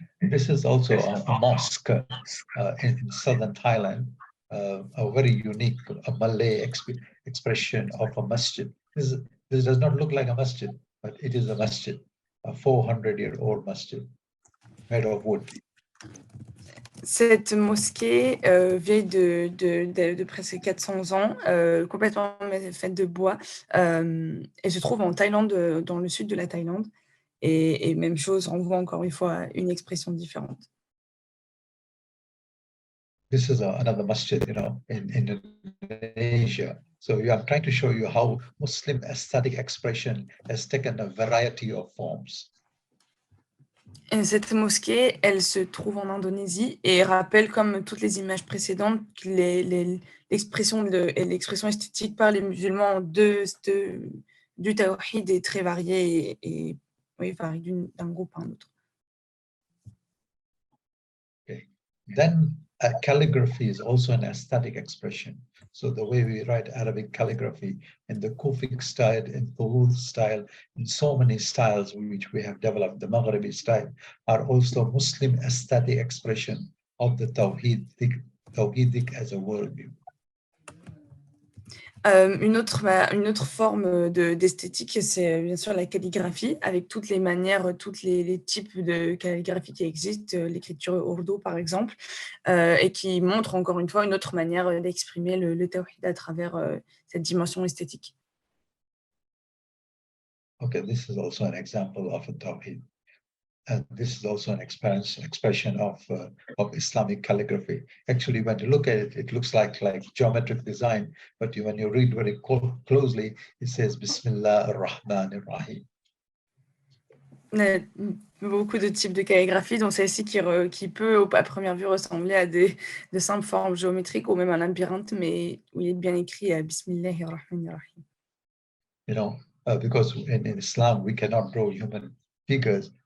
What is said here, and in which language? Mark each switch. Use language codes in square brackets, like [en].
[en] This is also a mosque in southern Thailand, a very unique Malay expression of a masjid. This does not look like a masjid, but it is a masjid, a 400-year-old masjid made of wood. [fr] Cette mosquée vieille de presque 400 ans, complètement faite de bois, et se trouve en Thaïlande, dans le sud de la Thaïlande. Et même chose, on voit encore une fois une expression différente. [en] This is another masjid, you know, in Indonesia. So I'm trying to show you how Muslim aesthetic expression has taken a variety of forms. [fr] Et cette mosquée, elle se trouve en Indonésie et rappelle, comme toutes les images précédentes, que l'expression esthétique par les musulmans du Tawhid est très variée et oui, varie d'un groupe à un autre. [en] Okay. Then calligraphy is also an aesthetic expression. So the way we write Arabic calligraphy in the Kufic style, in Tuhud style, in so many styles which we have developed, the Maghribi style, are also Muslim aesthetic expression of the Tawhidic as a worldview. [fr] Une autre forme d'esthétique, c'est bien sûr la calligraphie, avec toutes les manières, tous les types de calligraphie qui existent, l'écriture ourdu par exemple, et qui montre encore une fois une autre manière d'exprimer le tawhid à travers cette dimension esthétique. [en] Okay, this is also an example of a tawhid. And this is also an expression of Islamic calligraphy. Actually, when you look at it, it looks like geometric design, but when you read very closely, it says Bismillah ar-Rahman ar-Rahim. [fr] Beaucoup de types de calligraphie, dont celle-ci qui peut, à première vue, ressembler à de simples formes géométriques ou même un labyrinthe, mais où il est bien écrit Bismillah ar-Rahman ar-Rahim. [en] You know, because in Islam, we cannot draw human figures.